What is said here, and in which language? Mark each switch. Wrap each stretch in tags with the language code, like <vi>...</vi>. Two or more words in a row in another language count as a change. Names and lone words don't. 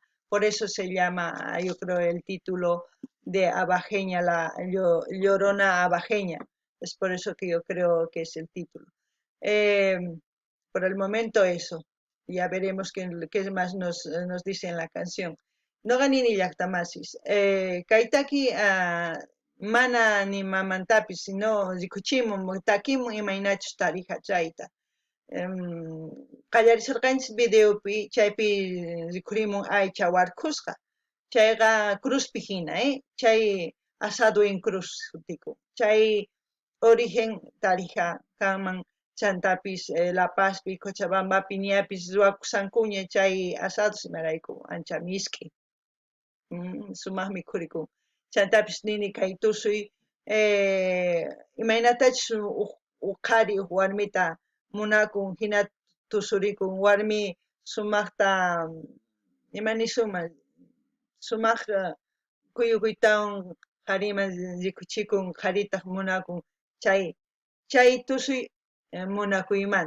<es>Por eso se llama, yo creo, el título de abajeña, la Llorona abajeña. Es por eso que yo creo que es el título. Por el momento eso. Ya veremos qué más nos dice en la canción.</es> <qu>No ganini llaqtamasis. Kaitaki mana ni mamantapis, sino rikuchimun, takimun imaynachus tarija chayta. Qallarisarqanchis videopi, chaypi rikurimun aycha warkusqa. Chayqa cruzpi hina, chay</qu> <es>asado en cruz</es> <qu>sutiku. Chay origen tarija kanman chantapis La Pazpi, Cochabambapi, niapis ruwakusankuña chay asado simarayku ancha miski. Sumaqmi kurikun. Chantapis nini kay tusuy imaynatachus qhari warmita munakun hina tusurikun warmi sumaqta imanisuma sumaq kuyukuytawan qhariman rikuchikun qharitaq munakun chay tusuy munakuymanta.</qu>